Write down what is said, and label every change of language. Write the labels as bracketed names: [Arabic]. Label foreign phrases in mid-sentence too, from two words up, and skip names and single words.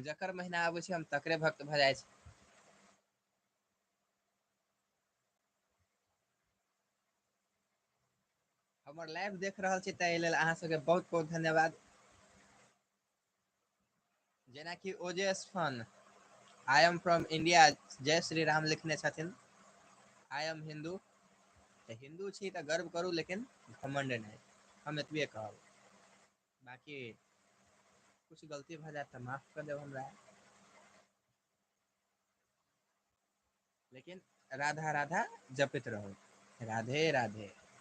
[Maithili] जकर महीना आबै छै, हम तकरे भक्त भऽ जाइ छै। हमर लाइव देख रहल छी, ताहि लेल अहाँ सबके बहुत बहुत धन्यवाद। [English] जेनाकि ओजेस फन, I am from India, [Maithili] जय श्री राम लिखने छथिन। [English] I am Hindu, [Maithili] तऽ हिन्दू छी तऽ गर्व करू, लेकिन घमण्ड नहि, हम एतबे कहब। बाकी कुछ गलती भऽ जायत तऽ माफ कऽ देब हमरा। लेकिन राधा राधा जपैत रहू, राधे राधे।